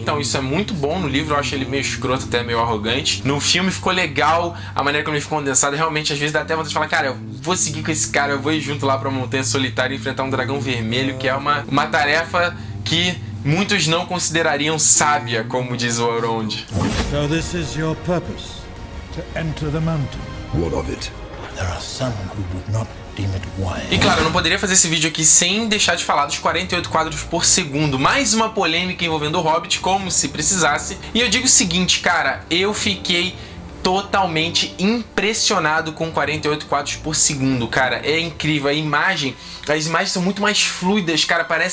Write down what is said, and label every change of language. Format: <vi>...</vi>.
<pt>Então isso é muito bom no livro. Eu acho ele meio escroto, até meio arrogante. No filme ficou legal a maneira como ele ficou condensado. Realmente às vezes dá até vontade de falar, cara, eu vou seguir com esse cara, eu vou ir junto lá pra Montanha Solitária e enfrentar um dragão vermelho, que é uma tarefa que muitos não considerariam sábia, como diz o Elrond.</pt> <en>So this is your purpose, to enter the mountain. What of it? There are some who would not deem it wise.</en> <pt>E claro, eu não poderia fazer esse vídeo aqui sem deixar de falar dos 48 quadros por segundo. Mais uma polêmica envolvendo o Hobbit, como se precisasse. E eu digo o seguinte, cara, eu fiquei totalmente impressionado com 48 quadros por segundo, cara. É incrível, as imagens são muito mais fluidas, cara.</pt>